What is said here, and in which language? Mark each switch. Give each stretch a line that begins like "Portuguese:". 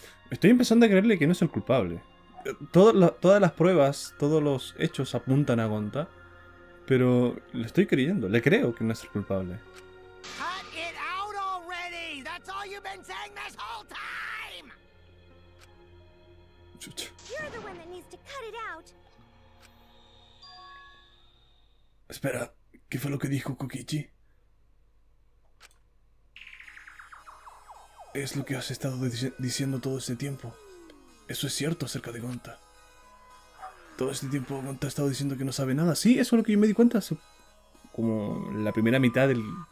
Spanish: Estoy empezando a creerle que no es el culpable. Todas las pruebas, todos los hechos apuntan a Gonta. Pero le estoy creyendo, le creo que no es el culpable.
English: Cut it out already! That's all you've been saying this whole time!
Spanish: Chucha.
English: You're the one that needs to cut it out.
Spanish: Espera, ¿qué fue lo que dijo Kokichi? Es lo que has estado diciendo todo este tiempo. Eso es cierto acerca de Gonta. Todo este tiempo Gonta ha estado diciendo que no sabe nada. Sí, eso es lo que yo me di cuenta hace como la primera mitad del...